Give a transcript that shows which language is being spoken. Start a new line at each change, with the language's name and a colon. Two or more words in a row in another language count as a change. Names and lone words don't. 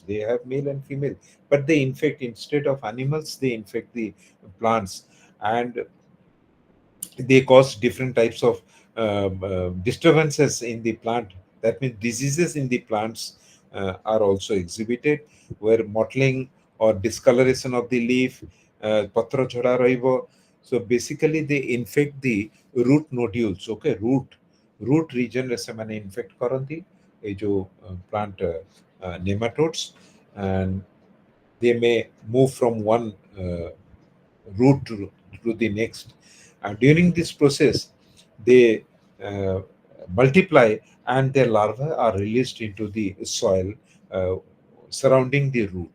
English: They have male and female, but they infect, instead of animals, they infect the plants, and they cause different types of disturbances in the plant. That means diseases in the plants are also exhibited, where mottling or discoloration of the leaf,
Odia: ପତ୍ର ଝଡ଼ା ରହିବ.
English: So basically they infect the root nodules, okay, root region
Odia: ରେ ସେମାନେ infect କରନ୍ତି ଏ ଯୋ
English: plant nematodes, and they may move from one root to the next. During this process, they uh, multiply, and their larvae are released into the soil uh, surrounding the root.